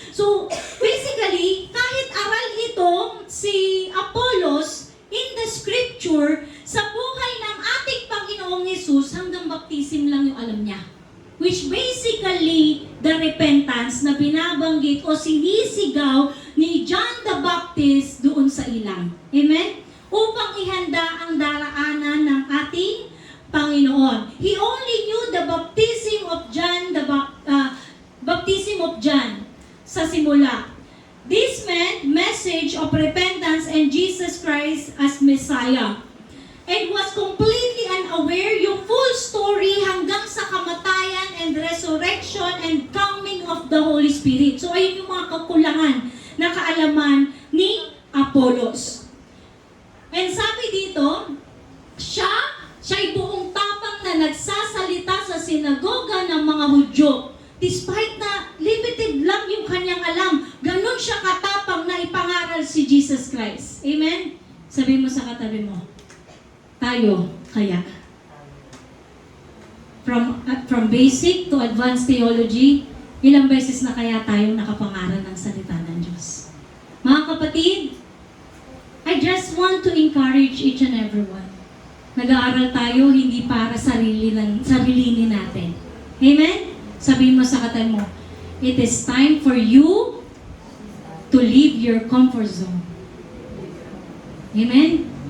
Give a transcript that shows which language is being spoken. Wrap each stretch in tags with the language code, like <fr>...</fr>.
<tl>So, basically, kahit aral ito si Apollos</tl> <en>in the scripture,</en> <tl>sa buhay ng ating Panginoong Jesus, hanggang baptism lang yung alam niya.</tl> <en>Which basically, the repentance</en> <tl>na binabanggit o sinisigaw ni John the Baptist doon sa ilang. Amen? Upang ihanda ang daraanan ng ating Panginoon.</tl> <en>He only knew the baptism of John, baptism of John</en> <tl>sa simula.</tl> <en>This meant message of repentance and Jesus Christ as Messiah. And was completely unaware yung full story</en> <tl>hanggang sa kamatayan</tl> <en>and resurrection and coming of the Holy Spirit.</en> <tl>So ayun yung mga kakulangan na kaalaman ni Apollos. And sabi dito, siya'y buong tapang na nagsasalita sa sinagoga ng mga Hudyo. Despite na limited lang yung kanyang alam, ganun siya katapang na ipangaral si Jesus Christ. Amen? Sabi mo sa katabi mo, tayo kaya.</tl> <en>From basic to advanced theology,</en> <tl>Ilang beses na kaya tayong nakapangaral ng salita ng Diyos?</tl> <en>Mga kapatid, I just want to encourage each and everyone.</en> <tl>Nag-aaral tayo hindi para sarili natin. Amen? Sabihin mo sa katabi mo,</tl> <en>it is time for you to leave your comfort zone. Amen?</en>